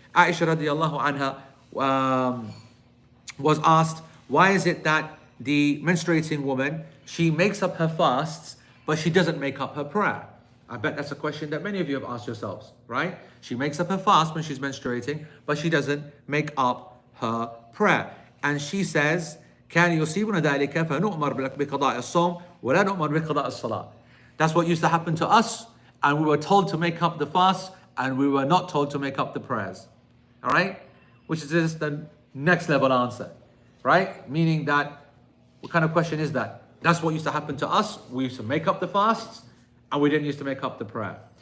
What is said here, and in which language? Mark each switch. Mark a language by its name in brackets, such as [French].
[English] Aisha radiallahu anha was asked, why is it that the menstruating woman, she makes up her fasts, but she doesn't make up her prayer? I bet that's a question that many of you have asked yourselves, right? She makes up her fast when she's menstruating, but she doesn't make up her prayer. And she says, [Arabic] كَانَ يُصِيبُنَا ذَلِكَ فَنُؤْمَرْ بِقَضَاءِ الصَّوْمِ وَلَا نُؤْمَرْ بِقَضَاءِ الصَّلَاةِ. [English] That's what used to happen to us, and we were told to make up the fast, and we were not told to make up the prayers. All right? Which is just the next level answer, right? Meaning that, what kind of question is that? That's what used to happen to us. We used to make up the fasts, and we didn't used to make up the prayer.